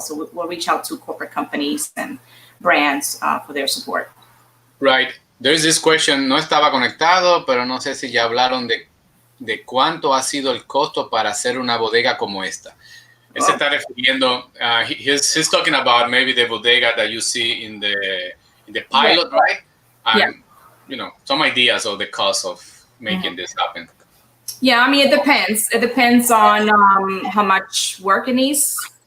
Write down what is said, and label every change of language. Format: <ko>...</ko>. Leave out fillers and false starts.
<en>So we'll reach out to corporate companies and brands for their support. Right. There's this question,</en> <es>no estaba conectado, pero no sé si ya hablaron de cuánto ha sido el costo para hacer una bodega como esta. Él se está refiriendo,</es> <en>he's talking about maybe the bodega that you see in the pilot, right? And, you know, some ideas of the cost of making this happen. Yeah, I mean, it depends. It depends on how much work it needs.</en>